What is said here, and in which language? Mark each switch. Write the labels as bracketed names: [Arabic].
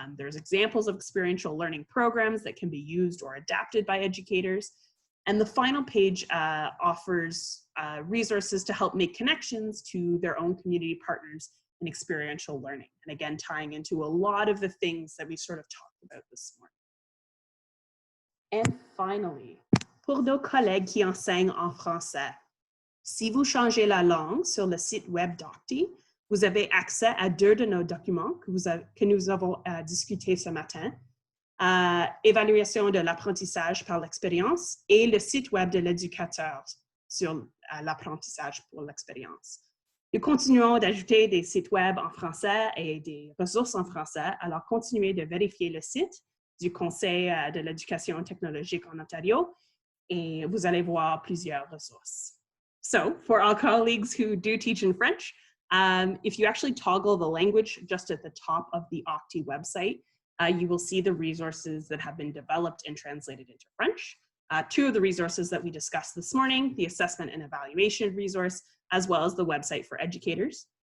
[English] There's examples of experiential learning programs that can be used or adapted by educators. And the final page offers resources to help make connections to their own community partners in experiential learning. And again, tying into a lot of the things that we sort of talked about this morning. And finally, [French] pour nos collègues qui enseignent en français, Si vous changez la langue sur le site web d'OCTE, vous avez accès à 2 de nos documents que nous avons discutés ce matin. Évaluation de l'apprentissage par l'expérience et le site web de l'éducateur sur l'apprentissage pour l'expérience. Nous continuons d'ajouter des sites web en français et des ressources en français, alors continuez de vérifier le site du Conseil de l'éducation technologique en Ontario et vous allez voir plusieurs ressources. [English] So, for our colleagues who do teach in French, if you actually toggle the language just at the top of the OCTE website, you will see the resources that have been developed and translated into French. 2 of the resources that we discussed this morning, the assessment and evaluation resource, as well as the website for educators.